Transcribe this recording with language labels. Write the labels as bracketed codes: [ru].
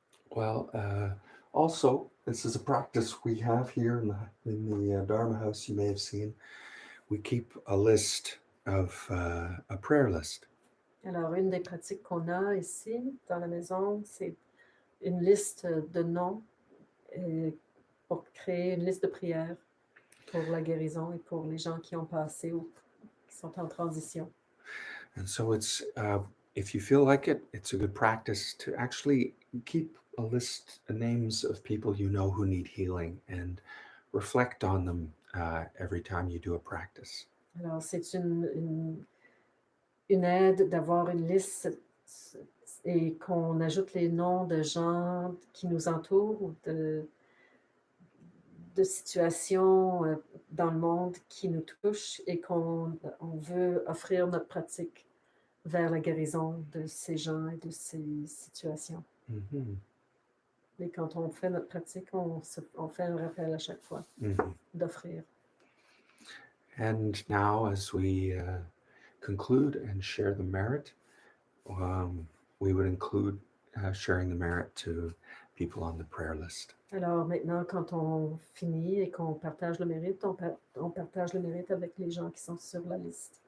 [en] Well, also, this is a practice we have here in the Dharma house. You may have seen. We keep a list of a prayer list. [fr] Alors, une des pratiques qu'on a ici dans la maison, c'est une liste de noms pour créer une liste de prières pour la guérison et pour les gens qui ont passé ou qui sont en transition. [en] And so it's, if you feel like it, it's a good practice to actually keep a list of names of people you know who need healing and reflect on them every time you do a practice. [fr] Alors, c'est une aide d'avoir une liste et qu'on ajoute les noms de gens qui nous entourent ou de situations dans le monde qui nous touchent et qu'on veut offrir notre pratique vers la guérison de ces gens et de ces situations. Mm-hmm. Et quand on fait notre pratique, on fait un rappel à chaque fois d'offrir. [en] And now, as we conclude and share the merit, we would include sharing the merit to people on the prayer list. [fr] Alors maintenant, quand on finit et qu'on partage le mérite, on partage le mérite avec les gens qui sont sur la liste.